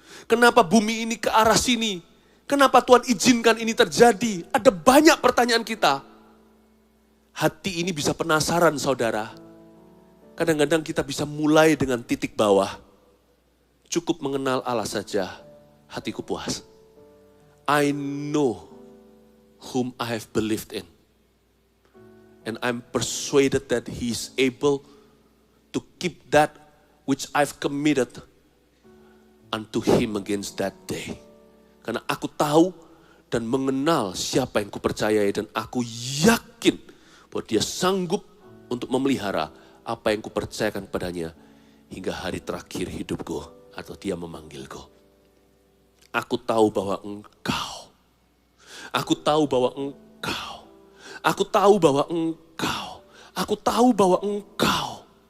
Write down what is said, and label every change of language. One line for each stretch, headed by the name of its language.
Indonesian: Kenapa bumi ini ke arah sini? Kenapa Tuhan izinkan ini terjadi? Ada banyak pertanyaan kita. Hati ini bisa penasaran, saudara. Kadang-kadang kita bisa mulai dengan titik bawah. Cukup mengenal Allah saja, hatiku puas.
English: I know whom I have believed in. And I'm persuaded that He is able to keep that which I've committed unto Him against that day.
Indonesian: Karena aku tahu dan mengenal siapa yang kupercayai dan aku yakin bahwa dia sanggup untuk memelihara apa yang kupercayakan padanya hingga hari terakhir hidupku atau dia memanggilku. Aku tahu bahwa engkau, aku tahu bahwa engkau, aku tahu bahwa engkau, aku tahu bahwa engkau.